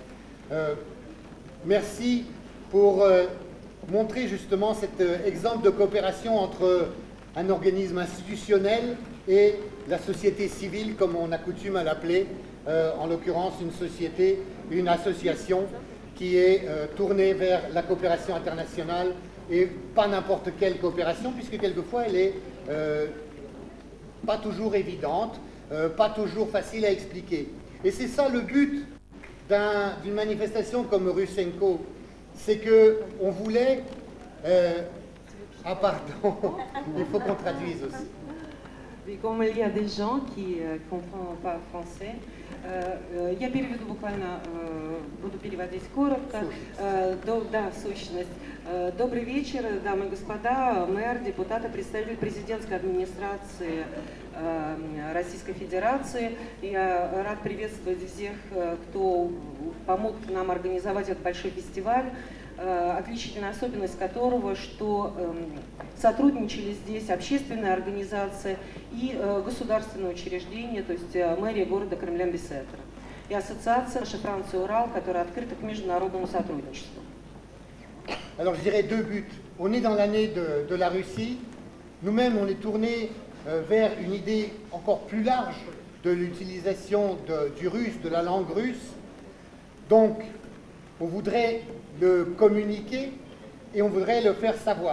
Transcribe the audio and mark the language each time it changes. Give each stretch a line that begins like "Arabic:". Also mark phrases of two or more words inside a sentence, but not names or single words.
French: Merci pour montrer justement cet exemple de coopération entre un organisme institutionnel et la société civile, comme on a coutume à l'appeler, en l'occurrence une société, une association qui est tournée vers la coopération internationale et pas n'importe quelle coopération, puisque quelquefois elle est pas toujours évidente, pas toujours facile à expliquer. Et c'est ça le but d'une manifestation comme Russenko, c'est qu'on voulait... ah pardon, il faut qu'on traduise aussi. И comme il y a des gens qui ne comprennent pas français,
Russian: я переведу буквально, буду переводить коротко. Да, сущность. Добрый вечер, дамы и господа, мэр, депутаты, представитель президентской администрации Российской Федерации. Я рад приветствовать всех, кто помог нам организовать этот большой фестиваль, отличительная особенность которого, что сотрудничали здесь общественные организации и государственные учреждения, то есть мэрия города Кремлин-Бицêtre и ассоциация «Франция-Урал», которая открыта к международному сотрудничеству.
French: Alors je dirais deux buts. On est dans l'année de la Russie. Nous-mêmes, on est tourné vers une idée encore plus large de l'utilisation du russe, de la langue russe. Donc, on voudrait le communiquer et on voudrait le faire savoir.